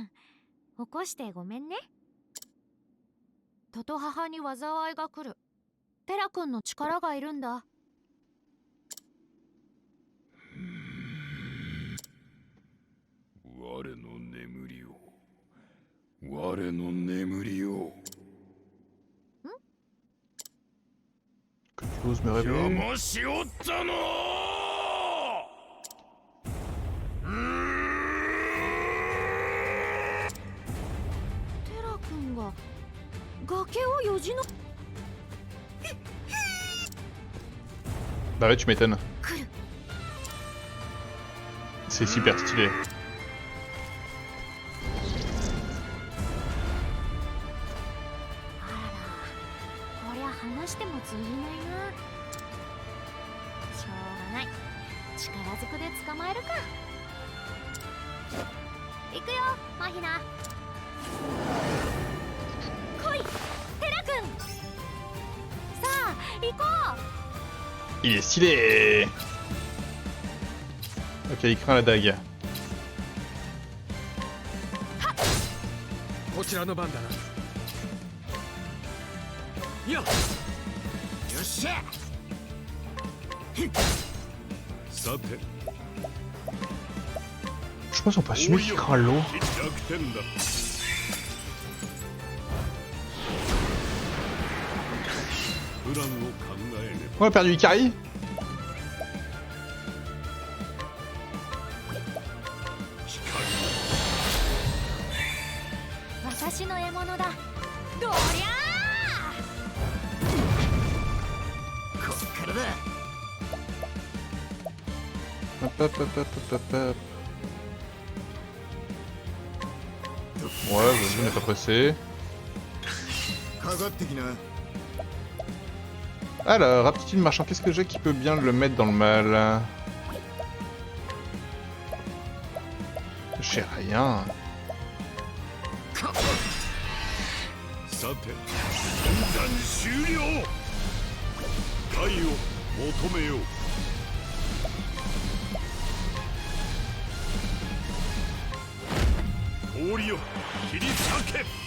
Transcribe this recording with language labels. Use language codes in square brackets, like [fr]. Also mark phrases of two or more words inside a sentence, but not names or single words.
[ja] 起こしてごめんね。トト母に災いが来る。テラ君の力がいるんだ。我の眠りを。我の眠りを。 [fr] Que j'ose me réveiller. [ja] 邪魔しおったのテラ君が崖をよじの。 [fr] Bah ouais, tu m'étonnes. [ja] 来る。 [fr] C'est super stylé. [ja] あらら、こりゃ話しても通じないな。しょうがない。力ずくで捕まえるか。行くよ、マヒナ。来い、テラ君。さあ、行こう。 [fr] Il est stylé. Ok, il craint la dague. [ja] こちらの番だな。よっ。よっしゃ。さて。 [fr] Je pense qu'on peut assumer qu'il craint l'eau. [ja] 逆転だ。プランを考えねば。 [fr] On a perdu Ikari. [ja] 私の獲物だ。どりゃー。こっからだ。 [fr] Hop, hop, hop, hop, hop, hop. Ouais, vas-y, on n'est pas pressé. Alors, aptitude marchand, qu'est-ce que j'ai qui peut bien le mettre dans le mal? J'ai rien. [ja] さて、分断終了。解を求めよう。氷よ、切り裂け。